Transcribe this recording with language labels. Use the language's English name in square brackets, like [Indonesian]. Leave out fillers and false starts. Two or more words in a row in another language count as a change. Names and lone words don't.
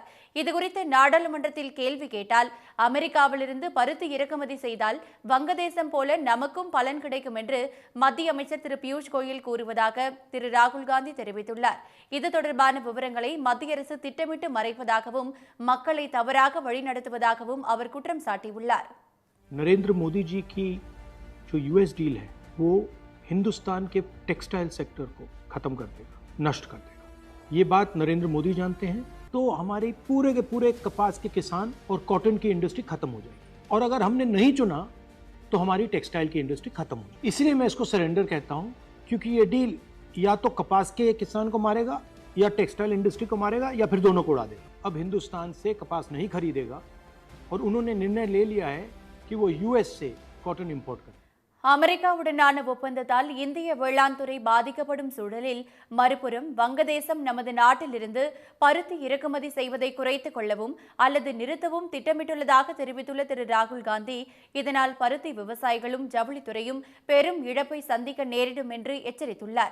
[Tamil] இதுகுறித்து நாடாளுமன்றத்தில் கேள்வி கேட்டால் அமெரிக்காவிலிருந்து பருத்தி இறக்குமதி செய்தால் வங்கதேசம் போல நமக்கும் பலன் கிடைக்கும் என்று மத்திய அமைச்சர் திரு பியூஷ் கோயல் கூறுவதாக திரு ராகுல் காந்தி தெரிவித்துள்ளார். இது தொடர்பான விவரங்களை மத்திய அரசு திட்டமிட்டு மறைப்பதாகவும் மக்களை தவறாக வழிநடத்துவதாகவும் அவர் குற்றம் சாட்டியுள்ளார். [Hindi] नरेंद्र मोदी जी की जो यूएस डील है वो हिंदुस्तान के [English] textile sector [Hindi] को खत्म कर देगा, नष्ट कर देगा. ये बात नरेंद्र मोदी जानते हैं. तो हमारे पूरे के पूरे कपास के किसान और कॉटन की इंडस्ट्री खत्म हो जाएगी. और अगर हमने नहीं चुना तो हमारी टेक्सटाइल की इंडस्ट्री खत्म हो जाएगी. इसलिए मैं इसको सरेंडर कहता हूँ, क्योंकि ये डील या तो कपास के किसान को मारेगा या [English] textile industry [Hindi] को मारेगा या फिर दोनों को उड़ा देगा. अब हिंदुस्तान से कपास नहीं खरीदेगा और उन्होंने निर्णय ले लिया है कि वो यूएस से कॉटन इंपोर्ट करें. [Tamil] அமெரிக்காவுடனான ஒப்பந்தத்தால் இந்திய வேளாண் துறை பாதிக்கப்படும் சூழலில் மறுபுறம் வங்கதேசம் நமது நாட்டிலிருந்து பருத்தி இறக்குமதி செய்வதை குறைத்துக் கொள்ளவும் அல்லது நிறுத்தவும் திட்டமிட்டுள்ளதாக தெரிவித்துள்ள திரு ராகுல் காந்தி இதனால் பருத்தி விவசாயிகளும் ஜவுளித்துறையும் பெரும் இழப்பை சந்திக்க நேரிடும் என்று எச்சரித்துள்ளார்.